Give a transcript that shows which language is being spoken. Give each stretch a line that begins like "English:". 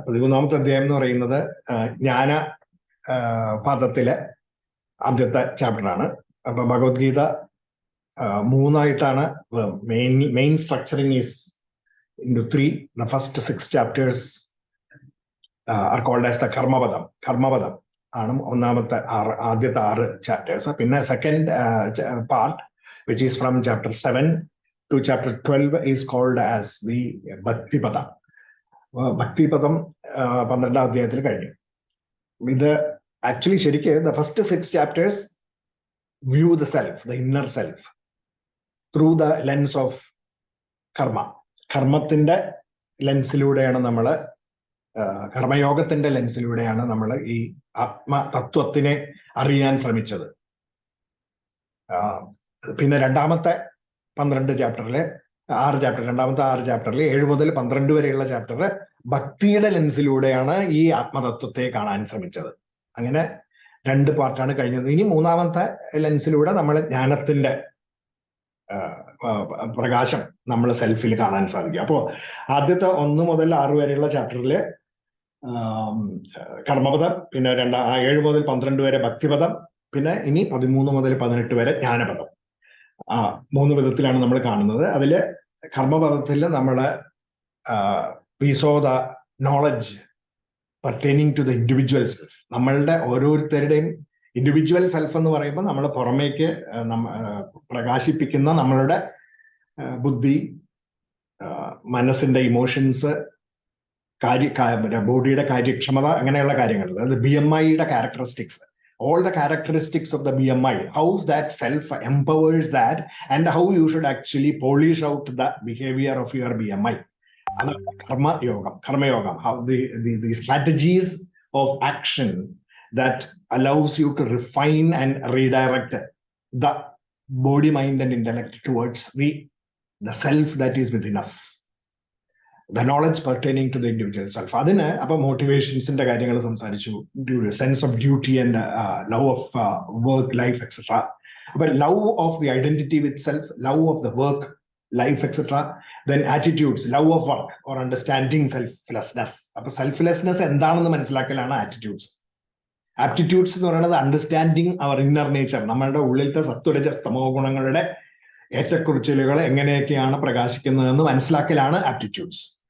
Malayalam: 13ാമത്തെ അധ്യായം എന്ന് പറയുന്നത് ജ്ഞാന പാദത്തിലെ ആദ്യത്തെ ചാപ്റ്ററാണ്. അപ്പൊ Bhagavad Gita മൂന്നായിട്ടാണ്.
English: Main structuring is into 3. The first 6 chapters are called as the
Malayalam: കർമ്മപദം ആണ് ആദ്യത്തെ 6 ചാപ്റ്റേഴ്സ്. പിന്നെ second part
English: which is from chapter 7 to chapter 12 is called as the ഭക്തിപദം.
Malayalam: ഭക്തിപദം 12ാം അധ്യായത്തിൽ കഴിഞ്ഞു. ഇത് ആക്ച്വലി ശരിക്ക്
English: the first 6 chapters view the self, the inner self through the lens of
Malayalam: കർമ്മത്തിന്റെ ലെൻസിലൂടെയാണ് നമ്മൾ, കർമ്മയോഗത്തിന്റെ ലെൻസിലൂടെയാണ് നമ്മൾ ഈ ആത്മതത്വത്തിനെ അറിയാൻ ശ്രമിച്ചത്. പിന്നെ രണ്ടാമത്തെ 12 ചാപ്റ്ററിലെ 6 ചാപ്റ്റർ, രണ്ടാമത്തെ 6 ചാപ്റ്ററിൽ 7 മുതൽ 12 വരെയുള്ള ചാപ്റ്റർ ഭക്തിയുടെ ലെൻസിലൂടെയാണ് ഈ ആത്മതത്വത്തെ കാണാൻ ശ്രമിച്ചത്. അങ്ങനെ 2 പാർട്ടാണ് കഴിഞ്ഞത്. ഇനി മൂന്നാമത്തെ ലെൻസിലൂടെ നമ്മൾ ജ്ഞാനത്തിന്റെ പ്രകാശം നമ്മൾ സെൽഫിൽ കാണാൻ സാധിക്കും. അപ്പോൾ ആദ്യത്തെ 1 മുതൽ 6 വരെയുള്ള ചാപ്റ്ററില് കർമ്മപദം, പിന്നെ 7 മുതൽ 12 വരെ ഭക്തിപദം, പിന്നെ ഇനി 13 മുതൽ 18 വരെ ജ്ഞാനപദം. 3 വിധത്തിലാണ് നമ്മൾ കാണുന്നത്. അതില് കർമ്മപദത്തിൽ നമ്മള്
English: we saw the knowledge pertaining to the individual self.
Malayalam: നമ്മളുടെ ഓരോരുത്തരുടെയും ഇൻഡിവിജ്വൽ സെൽഫ് എന്ന് പറയുമ്പോൾ നമ്മൾ പുറമേക്ക് പ്രകാശിപ്പിക്കുന്ന നമ്മളുടെ ബുദ്ധി, മനസ്സിന്റെ ഇമോഷൻസ്, ബോഡിയുടെ കാര്യക്ഷമത, അങ്ങനെയുള്ള കാര്യങ്ങൾ. അതായത് BMIയുടെ characteristics,
English: all the characteristics of the BMI, how that self empowers that and how you should actually polish out the behavior of your BMI. Karma-yogam, how the strategies of action that allows you to refine and redirect the body, mind and intellect towards the self that is within us. The knowledge pertaining to the individual self.
Malayalam: Adine appo motivations inde കാര്യങ്ങൾ സംസാരിച്ചു,
English: sense of duty and love of work, life, etc. But love of the identity with self, love of the work, life, etc. Then attitudes, love of work or understanding selflessness.
Malayalam: Appo selflessness എന്താണെന്ന് മനസ്സിലാക്കലാണ് attitudes. Aptitudes എന്ന് പറയുന്നത്
English: understanding our inner nature,
Malayalam: നമ്മളുടെ ഉള്ളിലത്തെ സത്വരജസ്തമോ ഗുണങ്ങളുടെ ഏറ്റക്കുറിച്ചിലുകൾ എങ്ങനെയൊക്കെയാണ് പ്രകാശിക്കുന്നതെന്ന് മനസ്സിലാക്കലാണ് aptitudes.